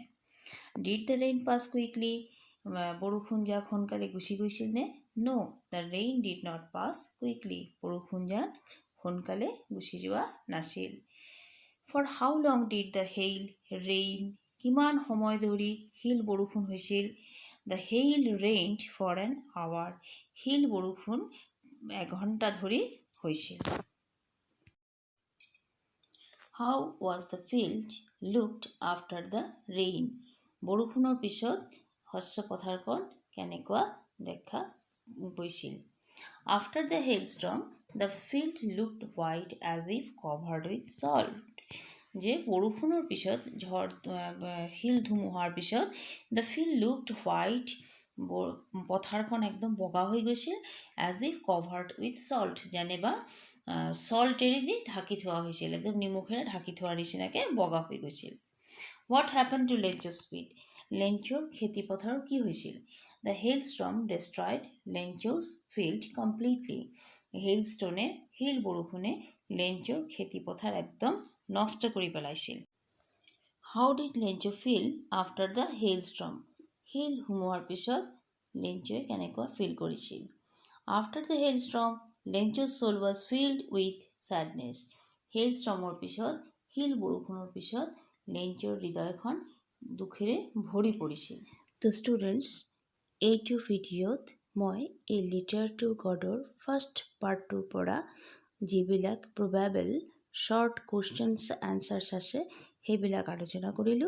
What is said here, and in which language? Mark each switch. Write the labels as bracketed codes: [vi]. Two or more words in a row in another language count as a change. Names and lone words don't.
[en] Did the rain pass quickly? [as] বৰষুণ জাক সোনকালে গুচি গৈছিল নে? [en] No, the rain did not pass quickly. [as] বৰষুণ জাক সোনকালে গুচি যোৱা নাছিল। [en] For how long did the hail rain? [as] কিমান সময় ধৰি শিল বৰষুণ হৈছিল? [en] The hail rained for an hour. [as] শিল বৰষুণ এঘণ্টা ধৰি হৈছিল। [en] How was the field looked after the rain? [as] বৰষুণৰ পিছত শস্য পথাৰখন কেনেকুৱা দেখা গৈছিল? [en] After the hailstorm, the field looked white as if covered with salt. [as] যে বৰষুণৰ পিছত শিল ধুমুহাৰ পিছত [en] the field looked white, [as] পথাৰখন একদম বগা হৈ গৈছিল, [en] as if covered with salt, [as] যেনিবা চল্টেৰে দি ঢাকি থোৱা হৈছিল, একদম নিমখেৰে ঢাকি থোৱাৰ নিচিনাকৈ বগা হৈ গৈছিল। [en] What happened to Lench's field? [as] লেঞ্চৰ খেতি পথাৰৰ কি হৈছিল? [en] The hailstorm destroyed Lench's field completely. [as] শিল বৰষুণে লেঞ্চৰ খেতি পথাৰ একদম নষ্ট কৰি পেলাইছিল। [en] How did Lencho feel after the hailstorm? [as] শিল ধুমুহাৰ পিছত লেঞ্চই কেনেকুৱা ফিল কৰিছিল? [en] After the hailstorm, Lencho's soul was filled with sadness. [as] হেইলষ্টৰ্মৰ পিছত, শিল বৰষুণৰ পিছত লেঞ্চৰ হৃদয়খন দুখেৰে ভৰি পৰিছিল। তো ষ্টুডেণ্টছ, এইটো ভিডিঅ'ত মই এই লিটাৰ টু গডৰ [en] first part [as] পৰা যিবিলাক [en] probable short questions answers [as] আছে সেইবিলাক আলোচনা কৰিলোঁ।